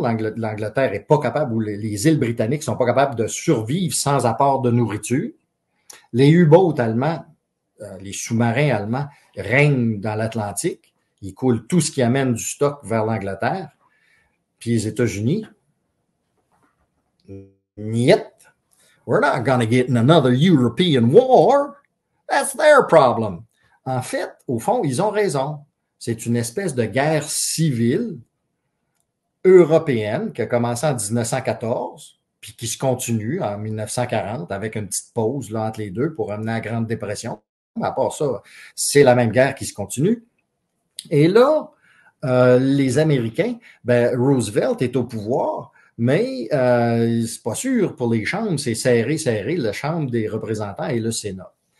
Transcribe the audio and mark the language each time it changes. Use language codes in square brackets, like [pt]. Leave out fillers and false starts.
[fr] L'Angleterre est pas capable, ou les îles britanniques sont pas capables de survivre sans apport de nourriture. Les U-boats allemands, les sous-marins allemands règnent dans l'Atlantique. Ils coulent tout ce qui amène du stock vers l'Angleterre. Puis les États-Unis, niet. [en] We're not going to get in another European war. That's their problem. [fr] En fait, au fond, ils ont raison. C'est une espèce de guerre civile européenne qui a commencé en 1914, puis qui se continue en 1940 avec une petite pause là, entre les deux pour amener la Grande Dépression. Mais à part ça, c'est la même guerre qui se continue. Et là, les Américains, ben, Roosevelt est au pouvoir, mais c'est pas sûr pour les chambres, c'est serré, la Chambre des représentants et le Sénat.